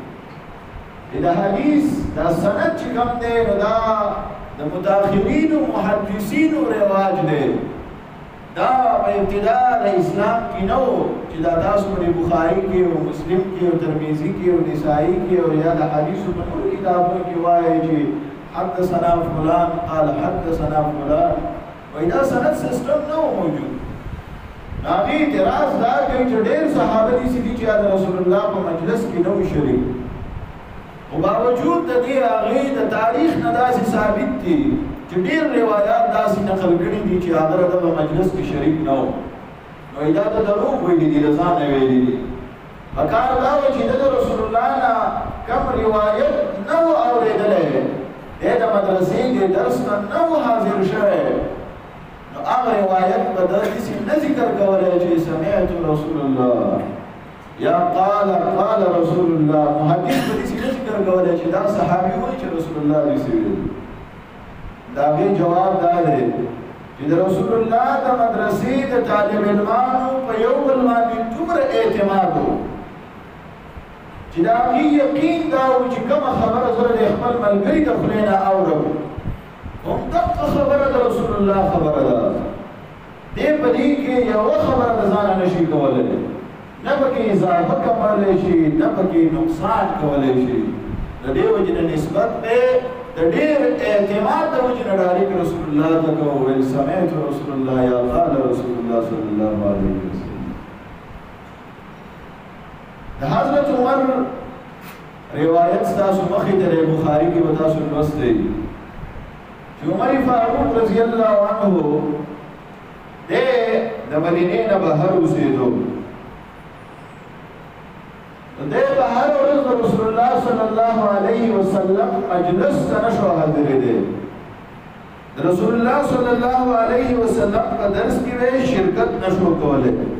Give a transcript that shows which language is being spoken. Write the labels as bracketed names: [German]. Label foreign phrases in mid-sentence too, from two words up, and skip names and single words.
[Pashto] د حدیث دا سند چې کوم دی نو دا د متاخرینو محدثینو رواج دی دا په ابتدا د اسلام کې نه و چې دا تاسو په بخاري کې او مسلم کې او ترمذي کې او نسائی کې او یا د حدیثو په ټولو کتابونو کې وایي چې [Arabic] حدثنا فلان قال حدثنا فلان [Pashto] وایي دا سند سیسټم نه و موجود هغې اعتراض دا کوي چې ډېر صحابه داسې دي چې د رسول الله په مجلس کې نه و شریک خو باوجود د دې هغې د تاریخ نه داسې ثابت دي چې ډېر روایات داسې نقل کړي دي چې هغه د دغه مجلس کې شریک نه و نو دا د دروغ ویلي دي د ځانه ویلي دي پکار دا و چې د رسول الله نه کوم روایت نه و اورېدلی دی د مدرسې د درس نه و حاضر شوی نو هغه روایت به داسې نه ذکر کولی چې [Arabic] سمعت رسول الله [Pashto] یا [Arabic] قال رسول الله [Pashto] محدث به داسې نه ذکر کولی چې دا صحابي وایي چې رسول الله داسې ویلي د هغې جواب دا دی چې د رسول الله د مدرسې د طالب علمانو په یو بل باندې دومره اعتماد و چې د هغې یقین دا و چې کومه خبره زه د خپل ملګري د خولې نه اورم همدغه خبره د رسول الله خبره ده دې په دې کې یوه خبره د ځانه نشي کولی نه پکې اضافه کولی شي نه پکې نقصان کولی شي د دې وجې نه نسبت دی د ډېر اعتماد د وجې نه ډایرک رسول الله ته کوو ویل [Arabic] سمعت رسول الله [Pashto] یا [Arabic] قال رسول الله صلی الله علیه وسلم [Pashto] د حضرت عمر روایت ستاسو مخې ته دی بخاري کې به تاسو لوستی چې عمر فاروق [Arabic] رضی الله عنه [Pashto] دی د مدینې نه بهر اوسېدو دی به هره ورځ د رسول الله [Arabic] صلی الله علیه وسلم [Pashto] مجلس ته نشو حاضرېدی د رسول الله [Arabic] صلی الله علیه وسلم [Pashto] په درس کې به شرکت نشو کولی